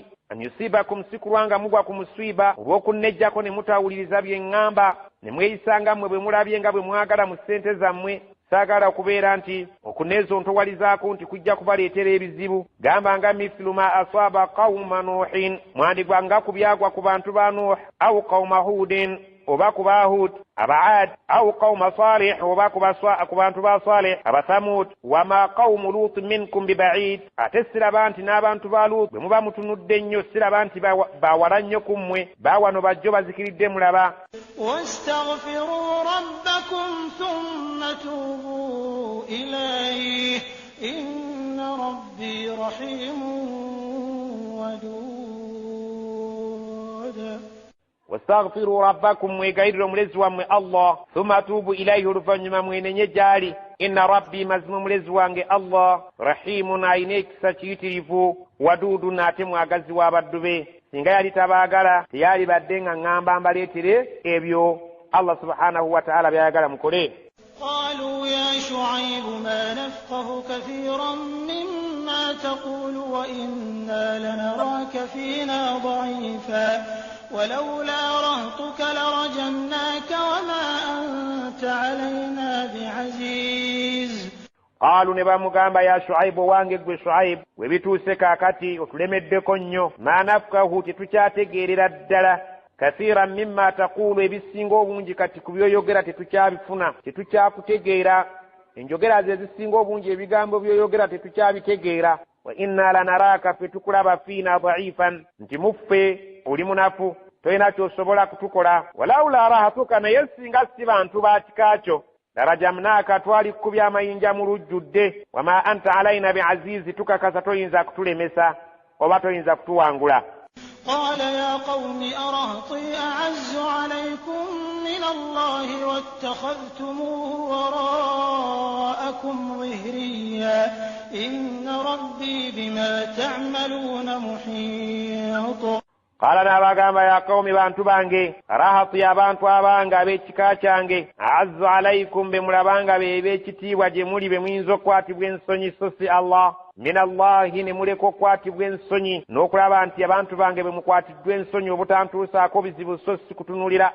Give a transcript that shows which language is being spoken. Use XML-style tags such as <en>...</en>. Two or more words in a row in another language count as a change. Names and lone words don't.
<ar>أن يصيبكم</ar> <lg>sikulwanga mugwa ku muswiba olw'okunnejjako ne mutawuliriza bye ŋŋamba ne mweyisanga mmwe bwe mulabye nga bwe mwagala mu ssente zammwe. Saagala okubeera nti okuneeza ontowalizaako nti kujja kubaleetera ebizibu. Gamba nga</lg> <ar>مثل ما أصاب قوم نوح</ar> <lg>mwandigwa nga ku byagwa ku bantu ba Nuh</lg> <ar>أو قوم هود</ar> <lg>oba ku ba Hud abaad</lg> <ar>أو قوم صالح</ar> <lg>oba ku bantu ba Salih abathamud</lg> <ar>وما قوم لوط منكم ببعيد</ar> <lg>ate siraba nti n'abantu ba Lut bwe muba mutunudde ennyo siraba nti bawala nnyo ku mmwe baawano bajjo bazikiridde mulaba.</lg> <ar>واستغفروا ربكم ثم توبوا إليه إن ربي رحيم ودود. واستغفروا ربكم</ar> <lg>mwegayirira omulezi wammwe Allah</lg> <ar>ثم توبوا إليه</ar> <lg>oluvannyuma mwenenye gyali.</lg> <ar>إن ربي</ar> <lg>mazima omulezi wange Allah rahimun ayina ekisa kiyitirivu waduudun ate mwagazi w'abaddu be. Singa yali tabaagala teyali badde nga ŋŋamba mbaleetere ebyo Allah subhanahu wa ta'ala byayagala mukole.</lg> <ar>قالوا يا شعيب ما نفقه كثيرا مما تقول وإنا لنراك فينا ضعيفا ولولا رهطك لرجمناك وما أنت علينا بعزيز.</ar> <lg>قالوا nebamugamba</lg> <ar>يا شعيب</ar> <lg>wange gwe Shuaibu webituuse kaakati otulemeddeko nnyo</lg> <ar>ما نفقه</ar> <lg>tetukyategeerera ddala</lg> <ar>كثيرا مما تقول</ar> <lg>ebisinga obungi kati ku byoyogera tetukyabifuna tetukyakutegeera enjogera ze zisinga obungi ebigambo byoyogera tetukyabitegeera.</lg> <ar>وإنا لنراك</ar> <lg>fe tukulaba</lg> <ar>فينا ضعيفا</ar> <lg>nti muffe oli munafu tolina kyosobola kutukola.</lg> <ar>ولولا رهطك</ar> <lg>naye singa si bantu ba kikaakyo larajamnaaka twalikubya amayinja mu lujjudde.</lg> <ar>وما أنت علينا بعزيز</ar> <lg>tukakasa toyinza kutulemesa oba toyinza kutuwangula.</lg> <ar>قال يا قوم أرهطي أعز عليكم من الله واتخذتموه وراءكم ظهريا إن ربي بما تعملون محيط.</ar> <lg>qala n'abagamba</lg> <ar>يا قوم</ar> <lg>bantu bange rahati abantu abanga ab'ekika kyange</lg> <ar>أعز عليكم</ar> <lg>be mulabanga b'ekitiibwa gye muli be muyinza okukwatibwa ensonyi so si Allah minallahi ne muleka okukwatibwa ensonyi n'okulaba nti abantu bange be mukwatiddwa ensonyi obutantuusaako bizibu so si kutunuulira</lg>